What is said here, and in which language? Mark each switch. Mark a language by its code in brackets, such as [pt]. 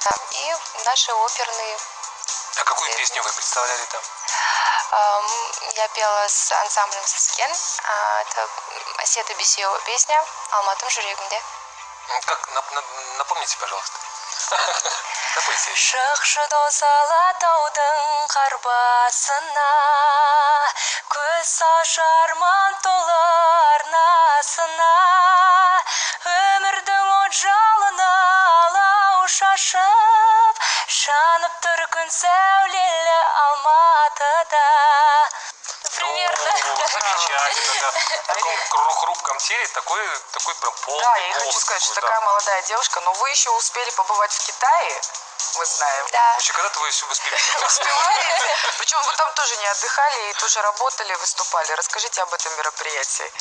[ru] И наши оперные. А какую песню вы представляли там? Я пела с ансамблем «Сазген». Это Асета Бесиева песня «Алматым жүрегімде». Как? Напомните, пожалуйста. Напойте. [kk] Шықшы алатаудың қар басына, көз ашар арман толы арнасына, өмірдің от жалына алау шашып, жанып тұр күн сәулелі Алматыда. [ru] Примерно. Замечательно, да. В таком хрупком теле такой прям полный. Да, я хочу сказать, что такая молодая девушка, но вы еще успели побывать в Китае, мы знаем. Да. Вообще, когда-то вы еще успели. Причем вы там тоже не отдыхали и тоже работали, выступали. Расскажите об этом мероприятии.